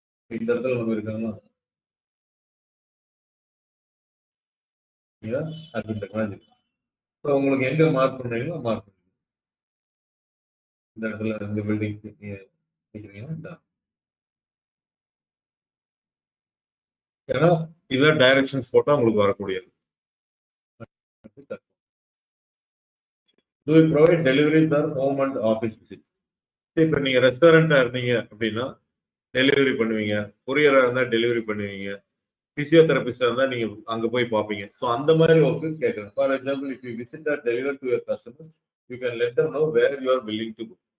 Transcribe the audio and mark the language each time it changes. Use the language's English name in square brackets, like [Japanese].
[Tamil] இந்த இடத்துல நம்ம இருக்காங்களா அப்படின்னு டெக்னாலஜி. ஸோ உங்களுக்கு எங்க மார்க் பண்றீங்களோ மார்க் பண்ணுங்க. இந்த இடத்துல இந்த பில்டிங் நிக்கிறீங்கன்னா ஏன்னா இதுல டைரக்ஷன்ஸ் போட்டா உங்களுக்கு வரக்கூடியது. [English] Do you provide deliveries or home and office visits? [Tamil] இப்போ நீங்க ரெஸ்டாரண்டா இருந்தீங்க அப்படின்னா டெலிவரி பண்ணுவீங்க, கொரியரா இருந்தா டெலிவரி பண்ணுவீங்க, பிசியோதெரபிஸ்டா இருந்தா நீங்க அங்க போய் பார்ப்பீங்க. ஸோ அந்த மாதிரி ஒர்க்கு கேட்குறேன். [English] For example if you visit or deliver to your customers you can let them know where you are willing to go.